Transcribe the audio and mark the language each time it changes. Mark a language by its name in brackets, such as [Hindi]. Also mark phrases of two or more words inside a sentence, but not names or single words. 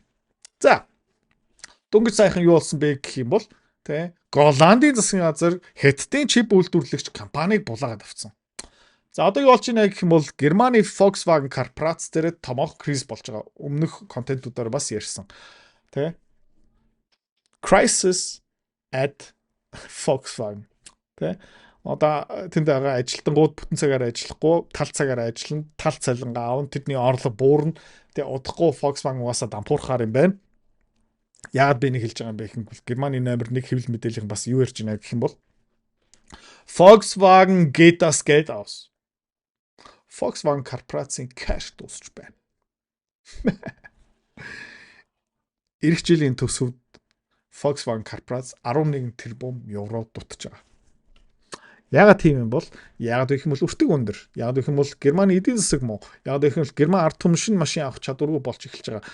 [Mongolian] За. Дөнгөж сайхан юу болсон бэ гэх юм бол Голландын засгийн газар Хятадын чип үйлдвэрлэгч компанийг булаагаад авсан. За одоо юу болж байна гэх юм бол Германы Volkswagen корпорац дээр томоохон криз болж байгаа. Өмнөх контентуудаар бас ярьсан. [English] Crisis at Volkswagen. [Mongolian] Одоо тэнд байгаа ажилтнууд бүтэн цагаар ажиллахгүй, тал цагаар ажиллана, тал цалингаа авна, тэдний орлого буурна. Тэгээ удахгүй Volkswagen угаасаа дампуурхаар юм байна. Яагаад би нэг хэлж байгаа юм бэ гэх юм бол Германы номер 1 хэвлэл мэдээлэл бас юу ярьж байна гэх юм бол Volkswagen [German] geht das Geld aus. [Mongolian] Volkswagen корпорацийн кэш дуусч байна. Ирэх жилийн төсөвд Volkswagen корпорац 11 тэрбум евро дутж байгаа. Яагаад тийм юм бол яагаад гэх юм бол өртөг өндөр. Яагаад гэх юм бол Германы эдийн засаг муу. Яагаад гэх юм бол Герман ард түмшин машин авах чадваргүй болж эхэлж байгаа.